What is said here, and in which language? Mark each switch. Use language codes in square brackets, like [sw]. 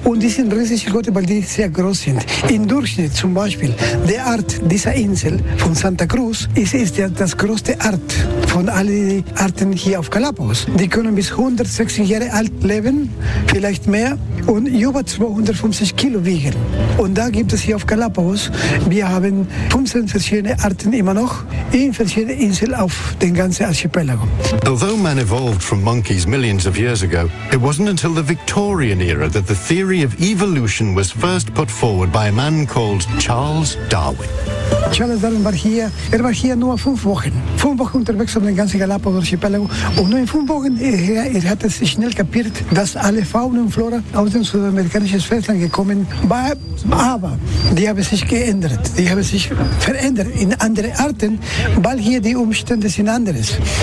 [de] Und die sind Riesenschildkröte, weil die sehr groß sind. Im Durchschnitt zum Beispiel, die Art dieser Insel von Santa Cruz ist ja das größte Art von allen Arten hier auf Galapagos. Die können bis 160 Jahre alt leben, vielleicht mehr, und über 250 Kilo wiegen. Und da gibt es hier auf Galapagos, wir haben 15 verschiedene Arten immer noch, [en] Although man evolved from monkeys millions of years ago, it wasn't until the Victorian era that the theory of evolution was first put forward by a man called Charles Darwin. [de] Charles Darwin war hier, er war hier nur 5 Wochen. 5 Wochen unterwegs auf den ganzen Galapagos-Archipelago. Und nur in 5 Wochen er hat es schnell kapiert, dass alle Fauna und Flora aus dem südamerikanischen Festland gekommen waren. Aber die haben sich geändert. Die haben sich verändert in andere Arten, weil hier die Umstände sind anders.